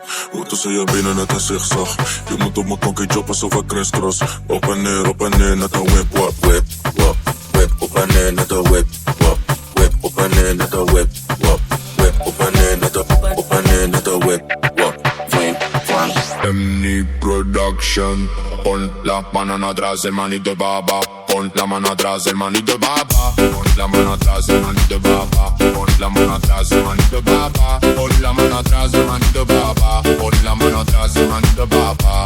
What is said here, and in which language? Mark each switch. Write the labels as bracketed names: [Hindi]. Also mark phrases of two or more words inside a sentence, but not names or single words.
[Dutch] Goed als je benen net een zigzag. Je moet op mijn konkie choppen zo van crisscross. Op en neer, net een whip, wap, whip, wap. Whip, op en neer, net een whip, wap. Whip, op en neer, net een whip, wap. Whip, op en neer, net een whip, wap. Emni Production. [Spanish] Pon la mano atrás, el manito baba. Pon la mano atrás, el manito baba. Pon la mano atrás, el manito baba. Pon la mano atrás, el manito baba. Pon la mano atrás, el manito baba. Pon la mano atrás, el manito baba.